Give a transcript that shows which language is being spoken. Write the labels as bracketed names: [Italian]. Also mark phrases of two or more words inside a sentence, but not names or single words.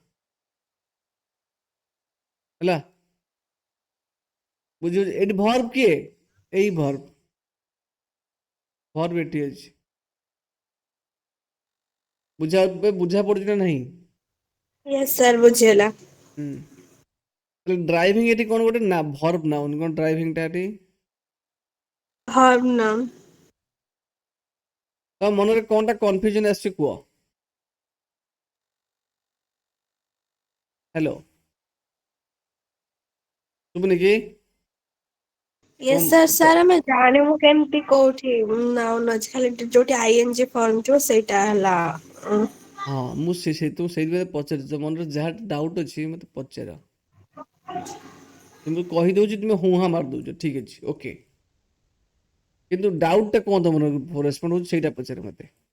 [Odia] ହେଲା, ବୁଝିବ? ଏଠି ଭର୍ବ କିଏ? ଏଇ ଭର୍ବ ଏଠି ଅଛି। ବୁଝା ପଡୁଛି ନା ନାହିଁ? [English] Yes, sir. ବୁଝିହେଲା। [Odia] ଡ୍ରାଇଭିଂ ଏଠି କଣ ଗୋଟେ ନା [English] verb noun, [Odia] କଣ ଡ୍ରାଇଭିଂ ଟା ଏଠି? [English] Verb noun. [Odia] ତ ମନରେ କଣଟା କନଫ୍ୟୁଜନ ଆସିଛି କୁହ? ହ୍ୟାଲୋ, ଶୁଭୁନି କି? [English] Yes, sir. Sir, [Odia] ଆମେ ଜାଣିବୁ କେମିତି କୋଉଠି noun ଅଛି? ଖାଲି ଯୋଉଠି [English] ing form [Odia] ଥିବ ସେଇଟା ହେଲା। ହଁ, ମୁଁ ସେଇଥିପାଇଁ ପଚାରୁଛି, ମନରେ ଯାହା ଡାଉଟ୍ ଅଛି ମତେ ପଚାର। କିନ୍ତୁ କହିଦଉଛି, ତୁମେ ହୁଁ ହାଁ ମାରିଦଉଛ, ଠିକ ଅଛି, ଓକେ। କିନ୍ତୁ ଡାଉଟ୍ ଟା କଣ ତମର ରେସ୍ପଣ୍ଡ ହଉଛି ସେଇଟା ପଚାର ମତେ।